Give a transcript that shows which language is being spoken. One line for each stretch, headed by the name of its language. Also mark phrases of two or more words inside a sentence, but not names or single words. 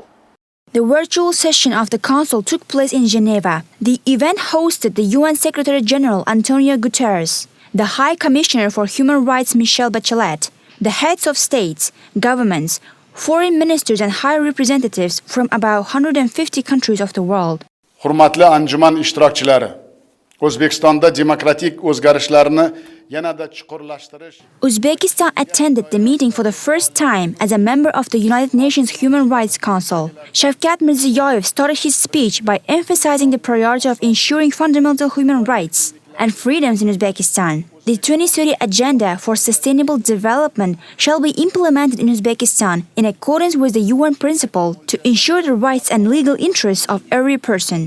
English: The virtual session of the Council took place in Geneva. The event hosted the UN Secretary-General Antonio Guterres, the High Commissioner for Human Rights Michelle Bachelet, the heads of states, governments, foreign ministers and high representatives from about 150 countries of the world.
Uzbek: Hurmatli anjuman ishtirokchilari, O'zbekistonda demokratik o'zgarishlarni yanada chuqurlashtirish.
English: Uzbekistan attended the meeting for the first time as a member of the United Nations Human Rights Council. Shavkat Mirziyoyev started his speech by emphasizing the priority of ensuring fundamental human rights and freedoms in Uzbekistan. The 2030 Agenda for Sustainable Development shall be implemented in Uzbekistan in accordance with the UN principle to ensure the rights and legal interests of every person.